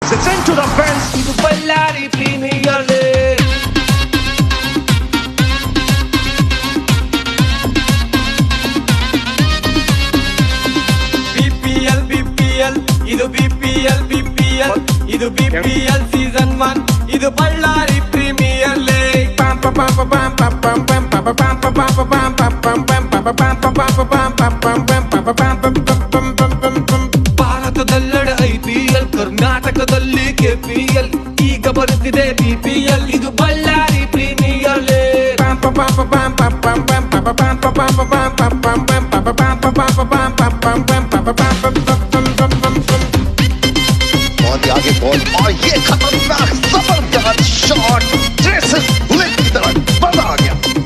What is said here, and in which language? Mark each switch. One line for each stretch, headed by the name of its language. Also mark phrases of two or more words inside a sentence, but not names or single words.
English: Send to the fans.
Kannada: ಇದು ಬಳ್ಳಾರಿ ಪ್ರೀಮಿಯರ್ ಲೀಗ್. BPL ಇದು BPL ಇದು BPL ಸೀಸನ್ 1 ಇದು ಬಳ್ಳಾರಿ ಪ್ರೀಮಿಯರ್ ಲೀಗ್. ಭಾರತದೆಲ್ಲೆಡೆ IPL, ಕರ್ನಾಟಕದಲ್ಲಿ KPL, ಈಗ ಬರುತ್ತಿದೆ BPL, ಇದು ಬಳ್ಳಾರಿ ಪ್ರೀಮಿಯರ್ ಲೀಗ್.
Hindi: बहुत ही आगे बॉल और ये खतरनाक जबरदस्त शॉट जैसे बुलेट की तरह बंद आ गया.